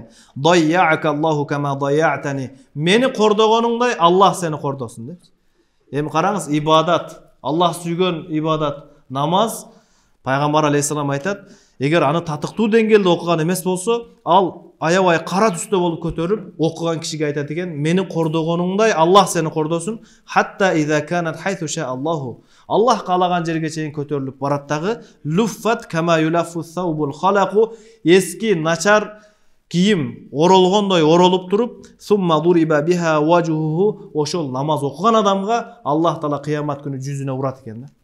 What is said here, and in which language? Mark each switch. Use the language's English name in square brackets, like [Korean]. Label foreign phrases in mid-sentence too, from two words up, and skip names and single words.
[Arabic] ضيعك الله كما ضيعتني. [Kyrgyz] Мени кордогонуңдай Аллах сени кордосун деп. Эми караңыз, ибадат, Аллах сүйгөн ибадат, намаз, пайгамбар алейхисалам айтат, эгер аны татыктуу деңгээлде окуган эмес болсо, ал аябай кара түстө болуп көтөрүп окуган кишиге айтат экен, мени кордогонуңдай Аллах сени кордосун. [Arabic] حتى إذا كانت حيث شاء الله. [Kyrgyz] Аллах каалаган жерге чейин көтөрүлүп барат дагы. [Arabic] لفت كما يلف الثوب الخلق. [Kyrgyz] Эски начар кийим оролгондой оролуп туруп, [Arabic] ثم ضرب بها وجهه. [Kyrgyz] Ошол намаз окуган адамга Аллах таала кыямат күнү жүзүнө урат экен да.